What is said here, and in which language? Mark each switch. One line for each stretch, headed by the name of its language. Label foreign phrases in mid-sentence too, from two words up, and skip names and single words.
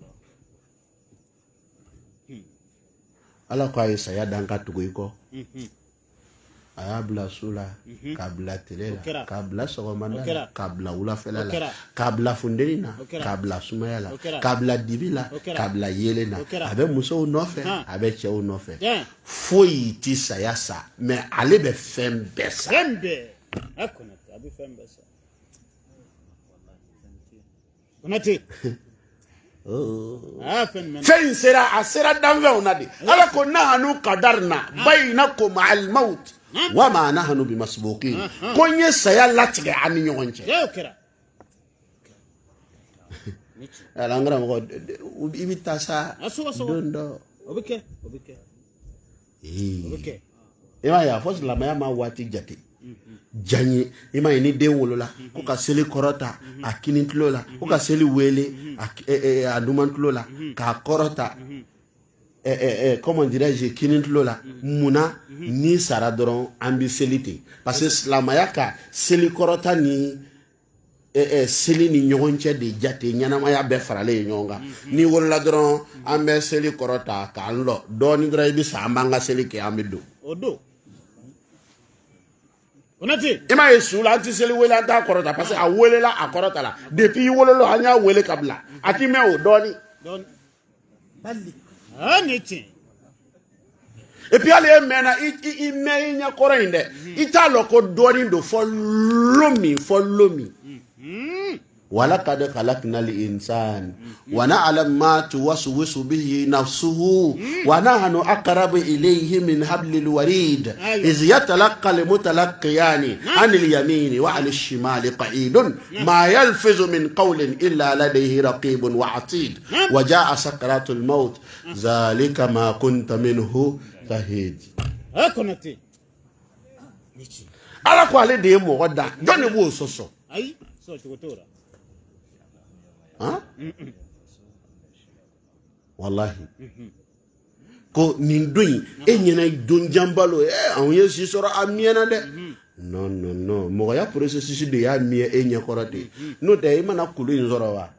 Bambara: ala ko a ye saya dan ka tugu i kɔ a y'a bila su la k'a bila tile la k'a bila sɔgɔmada la k'a bila wulafɛla la k'a bila funteni na k'a bila sumaya la k'a bila dibi la k'a bila yelen na a bɛ musow nɔfɛ a bɛ cɛw nɔfɛ foyi ti saya sa mais ale bɛ fɛn bɛɛ sa fɛn bɛɛ a Konate a bɛ fɛn bɛɛ sa Konate fɛn in sera danfɛnw na de ala ko
Arabic: نحن قدرنا بينكم الموت وما نحن بمسبوقين
Bambara: ko n ye saya latigɛ an ni ɲɔgɔn cɛ ala an karamɔgɔ i bɛ taa sa don dɔ o bɛ kɛ i m'a ye a fɔ silamɛya ma waati jate jan ye i m'a ye ni den wolola ko ka seli kɔrɔta a kini tulo la ko ka seli wele a duman tulo la k'a kɔrɔta
French: comment dirais-je
Bambara: kini tulo la munna ni sara dɔrɔn an bɛ seli ten
French: parce que
Bambara: silamɛya ka seli kɔrɔta ni seli ni ɲɔgɔn cɛ de jate ɲɛnamaya bɛɛ faralen ye ɲɔgɔn kan ni wolola dɔrɔn an bɛ seli kɔrɔta k'an lɔ dɔɔni dɔrɔn i bɛ sa an b'an ka seli kɛ an bɛ don o don Konate i m'a ye su la an tɛ seli wele an t'a kɔrɔta
French: parce que
Bambara: a welela a kɔrɔta la depuis i wolola an y'a wele ka bila a ti mɛn o dɔɔni ni tiɲɛ
French: et puis
Bambara: hali e mɛnna i mɛn i ɲɛ kɔrɔ in dɛ i t'a lɔn ko dɔɔni don fɔ lomi
Arabic: ولقد خلقنا الإنسان ونعلم ما توسوس به نفسه ونحن أقرب إليه من حبل الوريد إذ يتلقى المتلقيان عن اليمين وعن الشمال قعيد ما يلفظ من قول إلا لديه رقيب وعتيد وجاء سكرات الموت ذلك ما كنت منه تهيد
Bambara: Konate ala ko ale de ye mɔgɔ da jɔn de b'o sɔsɔ ayi sɔsɔ t'o la wallahi ko nin don in e ɲɛna don janbalo anw ye si sɔrɔ a miɛna dɛ non mɔgɔya processus de y'a miɛ e ɲɛkɔrɔ de n'o tɛ i mana kulu in sɔrɔ wa